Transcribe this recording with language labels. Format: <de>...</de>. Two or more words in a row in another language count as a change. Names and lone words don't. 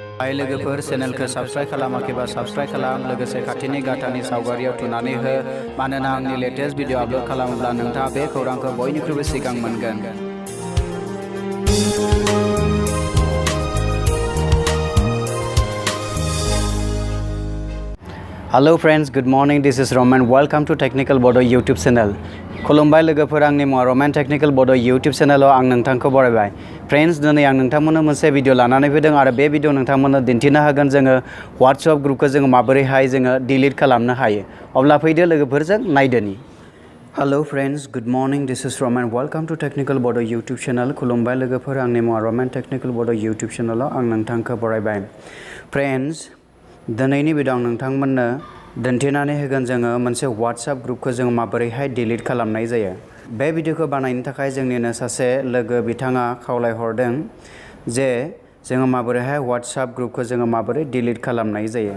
<brx>हाय लोगोफोर चेनेलखौ साबस्क्राइब खालामाखैबा साबस्क्राइब खालाम लोगोसे खाथिनि गाथानि सावगारियाव थुनानै हो मानोना आंनि लेटेस्ट भिडिअ आपलोड खालामोब्ला नोंथाङा बे खौरांखौ बयनिख्रुइबो सिगां मोनगोन।</brx> <en>Hello friends, good morning. This is Roman. Welcome to Technical Bodo YouTube channel.</en> <brx>खुलुमबाय लोगोफोर, आंनि मुङा रमान टेक्निकल बड' YouTube चेनेलाव आं नोंथांखौ बरायबाय। फ्रेंड्स, दिनै आं नोंथांमोननो मोनसे भिडिअ लानानै फैदों आरो बे भिडिअ नोंथांमोननो दिन्थिनो हागोन जोङो WhatsApp ग्रुपखौ जोङो माबोरैहाय जोङो डिलीट खालामनो हायो। अब्ला फैदो लोगोफोरजों नायदोनि।</brx> <en>hello friends, good morning. this is Roman. welcome to Technical Bodo YouTube channel.</en> <brx>खुलुमबाय लोगोफोर, आंनि मुङा रमान टेक्निकल बड' YouTube चेनेलाव आं नोंथांखौ बरायबाय। फ्रेंड्स, दिनैनि भिडिअ आं नोंथांमोननो दिन्थिनानै होगोन जोङो मोनसे WhatsApp ग्रुपखौ जों माबोरैहाय डिलीट खालामनाय जायो। बे भिडिअखौ बानायनो थाखाय जोंनिनो सासे लोगो बिथाङा खावलायहरदों जे जोङो माबोरैहाय WhatsApp ग्रुपखौ जोङो माबोरै डिलीट खालामनाय जायो।</brx>